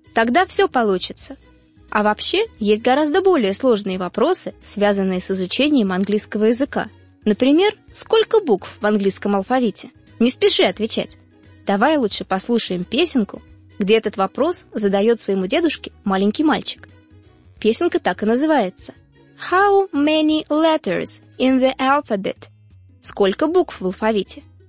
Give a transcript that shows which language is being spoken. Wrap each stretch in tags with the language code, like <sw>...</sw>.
<ru>Тогда все получится. А вообще, есть гораздо более сложные вопросы, связанные с изучением английского языка. Например, сколько букв в английском алфавите? Не спеши отвечать. Давай лучше послушаем песенку, где этот вопрос задает своему дедушке маленький мальчик. Песенка так и называется.</ru> <en>How many letters in the alphabet?</en> <ru>Сколько букв в алфавите?</ru>